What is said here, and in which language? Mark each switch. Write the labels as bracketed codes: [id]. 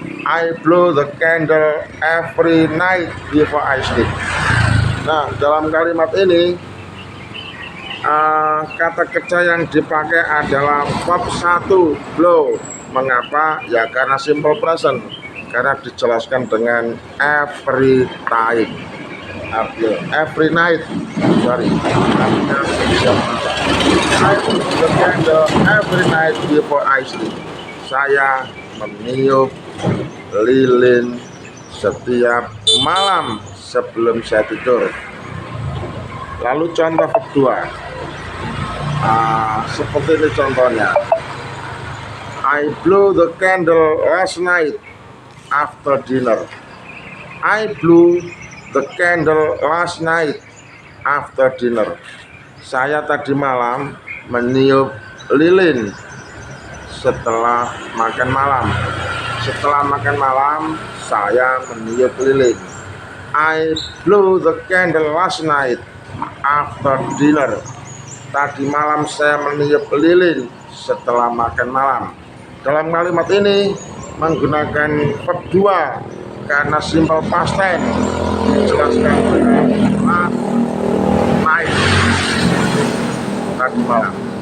[en] I blow the candle every night before I sleep. [id] Nah, dalam kalimat ini kata kerja yang dipakai adalah verb 1, blow. Mengapa? Ya karena simple present, karena dijelaskan dengan [en] every time, every night, sorry, [id] artinya setiap malam. [en] I blow the candle every night before I sleep. [id] Saya meniup lilin setiap malam sebelum saya tidur. Lalu contoh kedua, seperti ini contohnya. [en] I blew the candle last night after dinner. I blew the candle last night after dinner. [id] Saya tadi malam meniup lilin setelah makan malam. Setelah makan malam, saya meniup lilin. I blew the candle last night after dinner. Tadi malam saya meniup lilin setelah makan malam. Dalam kalimat ini menggunakan verb 2 karena simple past tense, dijelaskan dengan [en] last night, [id] tadi malam.